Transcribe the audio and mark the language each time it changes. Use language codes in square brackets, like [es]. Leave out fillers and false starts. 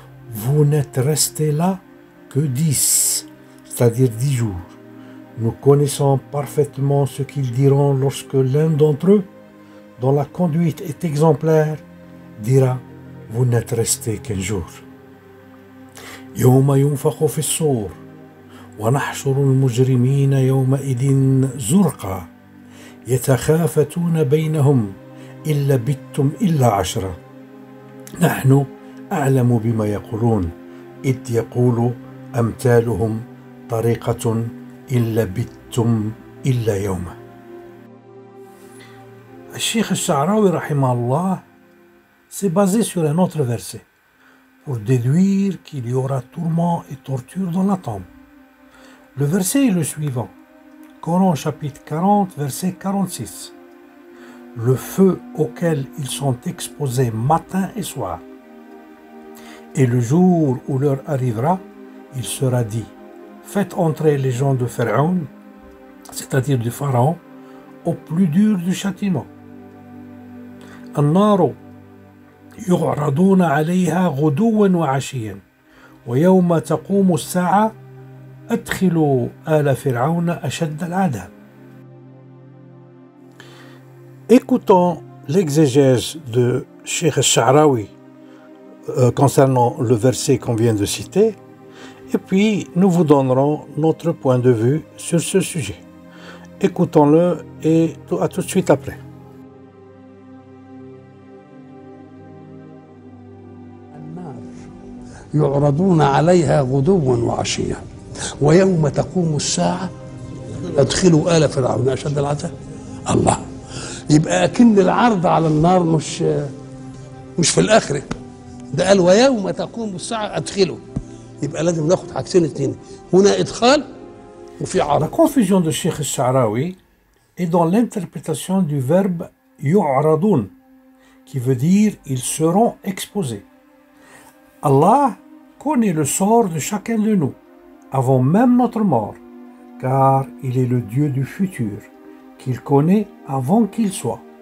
[fr] Vous n'êtes restés là que 10, c'est-à-dire 10 jours. Nous connaissons parfaitement ce qu'ils diront lorsque l'un d'entre eux, dont la conduite est exemplaire, dira « Vous n'êtes restés qu'un jour ». [ar] يوم ينفخ في الصور ونحشر المجرمين يومئذ زرقا يتخافتون بينهم إن لبثتم إلا عشرة نحن أعلم بما يقولون إذ يقول أمثالهم طريقة إن لبثتم إلا يوما. [fr] الشيخ الشعراوي [ar] رحمه الله [fr] s'est basé sur un autre verset pour déduire qu'il y aura tourment et torture dans la tombe. Le verset est le suivant. Coran chapitre 40, verset 46. Le feu auquel ils sont exposés matin et soir. Et le jour où l'heure arrivera, il sera dit, faites entrer les gens de Pharaon, c'est-à-dire du Pharaon, au plus dur du châtiment. [ar] النار يعرضون عليها غدوا وعشيا ويوم تقوم الساعة أدخلوا آل فرعون أشد العذاب. [fr] Écoutons l'exégèse de Cheikh al-Sha'rawi concernant le verset qu'on vient de citer, et puis nous vous donnerons notre point de vue sur ce sujet. Écoutons-le et à tout de suite après. [ar] يعرضون عليها غدوا وعشيا ويوم تقوم الساعة أدخلوا آل فرعون أشد العذاب. الله، يبقى أكن العرض على النار مش في الآخرة، ده قال ويوم تقوم الساعة أدخلوا، يبقى لازم ناخد حاجتين اتنين، هنا إدخال وفي عرض. [fr] La confusion de Cheikh al-Sha'rawi est dans l'interprétation du verbe yu'radun, qui veut dire ils seront exposés. Allah connaît le sort de chacun de nous, avant même notre mort, car il est le Dieu du futur, qu'il connaît avant qu'il soit.